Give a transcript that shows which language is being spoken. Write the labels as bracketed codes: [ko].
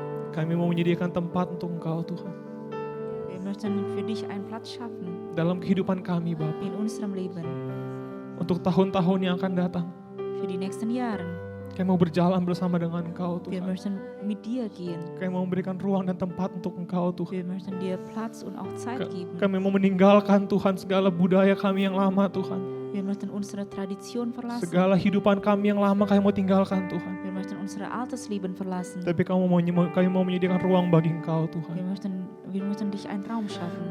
[id] Kami mau menyediakan tempat untuk Engkau Tuhan. [de] Wir möchten für dich einen Platz schaffen [id] Dalam kehidupan kami Bapa. [de] in unserem Leben, [id] Untuk tahun-tahun yang akan datang. [de] für die nächsten Jahre. [id] Kami mau berjalan bersama dengan Engkau [de] Wir [id] Tuhan. [de] möchten mit dir gehen. [id] Kami mau memberikan ruang dan tempat untuk Engkau Tuhan. [de] Wir möchten dir Platz und auch Zeit geben. [id] Kami mau meninggalkan Tuhan segala budaya kami yang lama Tuhan. [de] Wir möchten unsere Tradition verlassen. [id] Segala hidupan kami yang lama kami mau tinggalkan Tuhan. [de] Wir möchten unsere altes Leben verlassen. [id] Tapi kami mau menyediakan ruang bagi Engkau Tuhan. [de] Wir möchten dich einen Raum schaffen.